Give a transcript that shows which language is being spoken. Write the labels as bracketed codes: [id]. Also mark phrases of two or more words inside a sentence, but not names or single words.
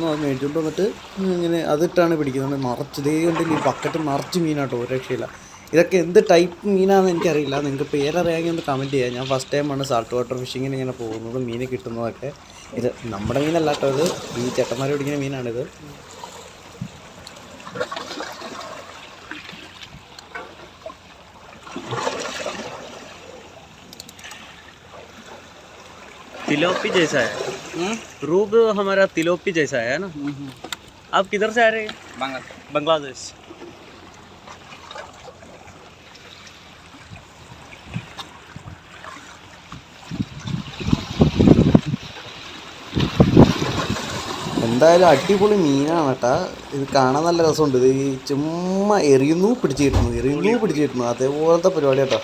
[ml] അത് മേടിച്ചുകൊണ്ട് വന്നിട്ട് ഇങ്ങനെ അതിട്ടാണ് പിടിക്കുന്നത്. നിറച്ച് ഇതേ കണ്ടില്ല, ഈ ബക്കറ്റ് നിറച്ച് മീനാട്ടോ. ഒരു രക്ഷയില്ല. ഇതൊക്കെ എന്ത് ടൈപ്പ് മീനാണെന്ന് എനിക്കറിയില്ല. നിങ്ങൾക്ക് പേരറിയാമെങ്കിൽ ഒന്ന് കമൻറ്റ് ചെയ്യാം. ഞാൻ [en] first timeആണ് salt water fishingിന് [ml] ഇങ്ങനെ പോകുന്നത്, മീൻ കിട്ടുന്നതൊക്കെ. ഇത് നമ്മുടെ മീനല്ല കേട്ടോ, ഇത് ഈ ചേട്ടന്മാർ പിടിക്കുന്ന മീനാണിത്. [hi] तिलोपी जैसा है, रूप हमारा तिलोपी जैसा है ना. आप किधर से आ रहे हैं? बांग्लादेश. [ml] എന്തായാലും അടിപൊളി മീനാണ് കേട്ടോ. ഇത് കാണാൻ നല്ല രസമുണ്ട്. ഇത് ഈ ചുമ്മാ എറിയുന്നു പിടിച്ച് കിട്ടുന്നു അതേപോലത്തെ പരിപാടി കേട്ടോ.